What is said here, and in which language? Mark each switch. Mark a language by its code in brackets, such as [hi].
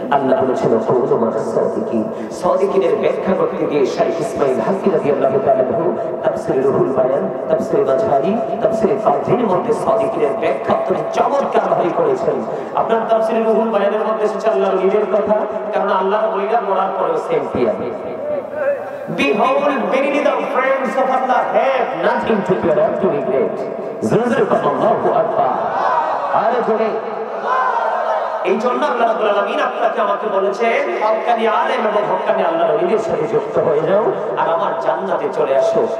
[bn] আল্লাহ বলেছেন, [ar] কুনু মা'আস সাদিকিন। [bn] সাদিকিনের ব্যাখ্যা করতে গিয়ে শাইখ ইসমাঈল হাফি রাদিয়াল্লাহু তাআলা তাফসীর রুহুল বায়ান, তাফসীর মাঝহারি, তাফসীর কাযির মধ্যে সাদিকিনের ব্যাখ্যা অত্যন্ত চমৎকার ভাবে করেছেন। আপনার তাফসীর রুহুল বায়ানের মধ্যে এসেছে আল্লাহর ওলিদের কথা, কারণ আল্লাহর ওলিরা মরার পরেও same peer. [en] Behold, verily the friends of Allah have nothing to fear or to regret. [bn] Allahu Akbar. আরে জোরে। এই জন্য আল্লাহ রাব্বুল আলামিন আপনাকে আমাকে বলেছেন, হক্কানি আলেম এবং হক্কানি আল্লাহর ওলিদের সাথে যুক্ত হয়ে যাও আর আমার জান্নাতে চলে আসো।